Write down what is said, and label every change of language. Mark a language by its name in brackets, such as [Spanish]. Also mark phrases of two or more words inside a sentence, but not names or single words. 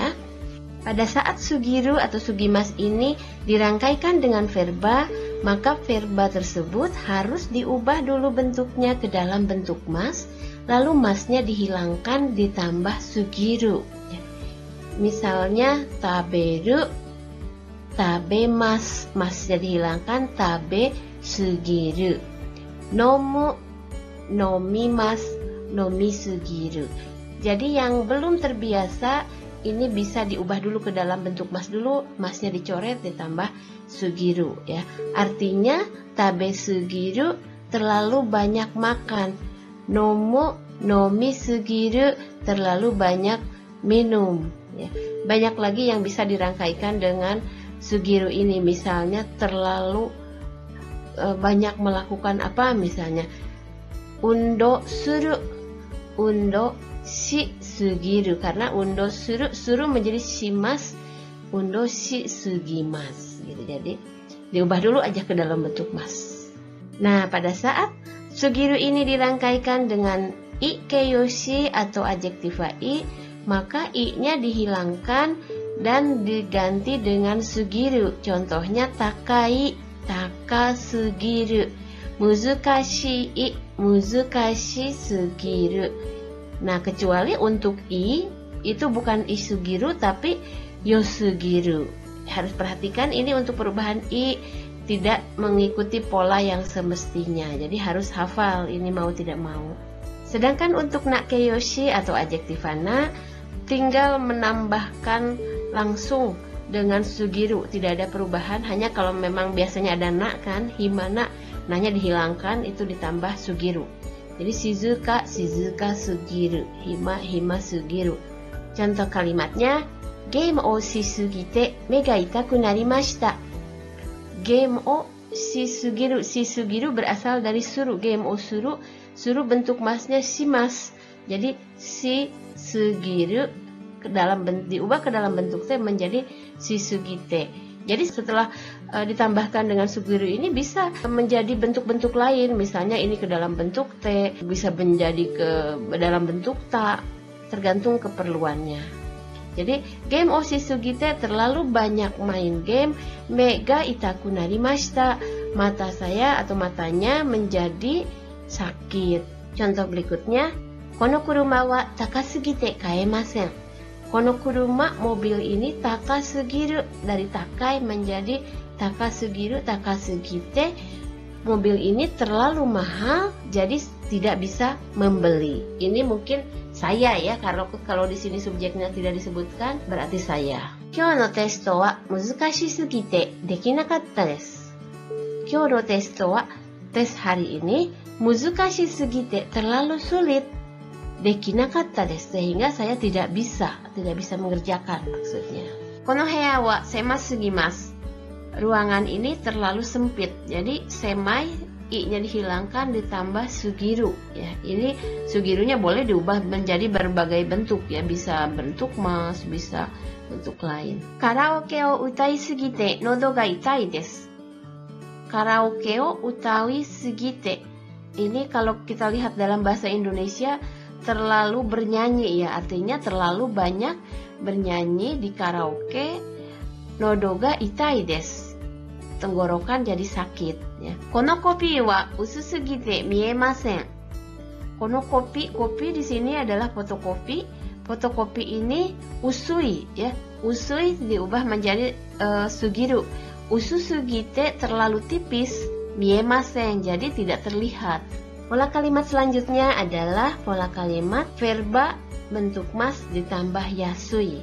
[Indonesian] Pada saat sugiru atau sugimasu ini dirangkaikan dengan verba, maka verba tersebut harus diubah dulu bentuknya ke dalam bentuk mas, lalu masnya dihilangkan ditambah sugiru, ya. [Japanese] Misalnya 食べる、食べます, [Indonesian] masnya dihilangkan [Japanese] 食べすぎる、飲む、飲みます、飲みすぎる. [Indonesian] Jadi yang belum terbiasa ini bisa diubah dulu ke dalam bentuk mas dulu, masnya dicoret ditambah sugiru, ya. Artinya [Japanese] 食べすぎる [Indonesian] terlalu banyak makan, [Japanese] 飲む、飲みすぎる [Indonesian] terlalu banyak minum, ya. Banyak lagi yang bisa dirangkaikan dengan sugiru ini, misalnya terlalu banyak melakukan apa, misalnya [Japanese] 運動する、運動しすぎる, [Indonesian] karena [Japanese] 運動する、する [Indonesian] menjadi [Japanese] します、運動しすぎます [Indonesian] gitu. Jadi diubah dulu aja ke dalam bentuk mas. Nah, pada saat sugiru ini dirangkaikan dengan [Japanese] い形容詞 [Indonesian] atau adjektiva i, maka i-nya dihilangkan dan diganti dengan sugiru. [Japanese] Contohnya 高い、高すぎる、難しい、難しすぎる. [Indonesian] Nah, kecuali untuk i itu bukan [Japanese] いすぎる [Indonesian] tapi yosugiru. Harus perhatikan ini untuk perubahan i tidak mengikuti pola yang semestinya. Jadi harus hafal ini mau tidak mau. Sedangkan untuk nakeyoshi atau adjektiva na tinggal menambahkan langsung dengan sugiru, tidak ada perubahan. Hanya kalau memang biasanya ada na kan, himana, nanya dihilangkan, itu ditambah sugiru. [Japanese] Jadi 静か、静かすぎる, 暇、暇すぎる. [Indonesian] Contoh kalimatnya, [Japanese] ゲームをしすぎて目が痛くなりました. ゲームをしすぎる、しすぎる [Indonesian] berasal dari [Japanese] する、ゲームをする、する [Indonesian] bentuk masnya [Japanese] shimas. [Indonesian] Jadi shisugiru diubah ke dalam bentuk te menjadi shishugite. Jadi setelah ditambahkan dengan sugiru ini bisa menjadi bentuk-bentuk lain. Misalnya ini ke dalam bentuk te, bisa menjadi ke dalam bentuk ta, tergantung keperluannya. Jadi [Japanese] ゲームをしすぎて [Indonesian] terlalu banyak main game, [Japanese] 目が痛くなりました, [Indonesian] mata saya atau matanya menjadi sakit. Contoh berikutnya, [Japanese] この車は高すぎて買えません. この車, [Indonesian] mobil ini takasugiru, dari takai menjadi [Japanese] 高すぎる、高すぎて. [Indonesian] Mobil ini terlalu mahal, jadi tidak bisa membeli. Ini mungkin saya, ya, kalau di sini subjeknya tidak disebutkan berarti saya. [Japanese] 今日のテストは難しすぎてできなかったです. 今日のテストは, [Indonesian] tes hari ini, [Japanese] 難しすぎて [Indonesian] terlalu sulit, [Japanese] できなかったです, [Indonesian] sehingga saya tidak bisa mengerjakan maksudnya. [Japanese] この部屋は狭すぎます. [Indonesian] Ruangan ini terlalu sempit. Jadi semai, i-nya dihilangkan ditambah sugiru, ya. Ini sugirunya boleh diubah menjadi berbagai bentuk, ya. Bisa bentuk mas, bisa untuk lain. [Japanese] カラオケを歌いすぎて喉が痛いです. カラオケを歌いすぎて. [Indonesian] Ini kalau kita lihat dalam bahasa Indonesia terlalu bernyanyi ya, artinya terlalu banyak bernyanyi di karaoke. [Japanese] 喉が痛いです. [Indonesian] Tenggorokan jadi sakit ya. [Japanese] このコピーは薄すぎて見えません. このコピー [Indonesian] di sini adalah fotokopi. Fotokopi ini usui ya. Usui diubah menjadi sugiru. Ususugite terlalu tipis, miemasen jadi tidak terlihat. Pola kalimat selanjutnya adalah pola kalimat verba bentuk mas ditambah yasui.